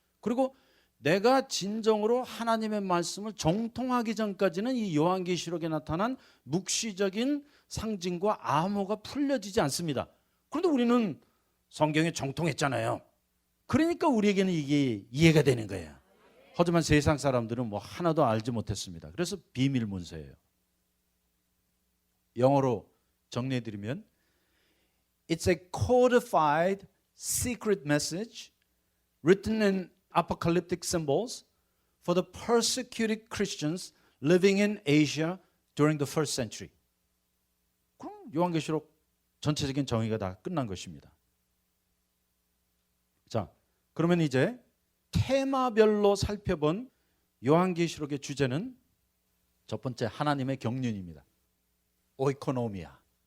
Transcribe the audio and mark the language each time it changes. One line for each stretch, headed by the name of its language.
Korean: 그리고 내가 진정으로 하나님의 말씀을 정통하기 전까지는 이 요한계시록에 나타난 묵시적인 상징과 암호가 풀려지지 않습니다. 그런데 우리는 성경에 정통했잖아요. 그러니까 우리에게는 이게 이해가 되는 거예요. 하지만 세상 사람들은 뭐 하나도 알지 못했습니다. 그래서 비밀 문서예요. 영어로 정리해드리면
English: It's a codified secret message written in apocalyptic symbols for the persecuted Christians living in Asia during the first century.
Korean: 그럼 요한계시록 전체적인 정의가 다 끝난 것입니다. 자, 그러면 이제 테마별로 살펴본 요한계시록의 주제는 첫 번째 하나님의 경륜입니다. 오이코노미아.